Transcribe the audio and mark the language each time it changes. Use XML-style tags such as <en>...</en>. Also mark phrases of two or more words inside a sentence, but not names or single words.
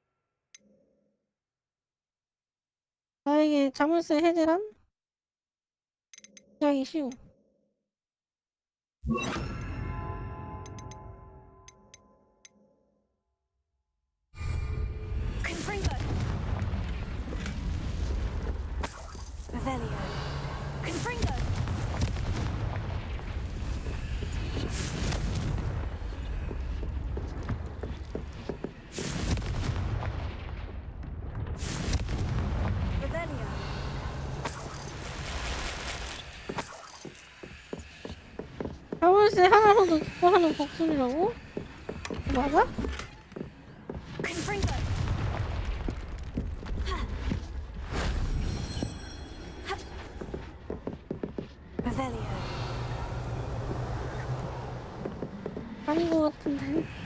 <ko>나에게 자물쇠 해제란 굉장히 쉬워.</ko> <la>Confringo. Revelio. Confringo. Revelio.</la> <ko>자물쇠 하나로 넣고 하는 복순이라고? 맞아?</ko> <la>Confringo. Revelio.</la> <ko>아닌 것 같은데.</ko>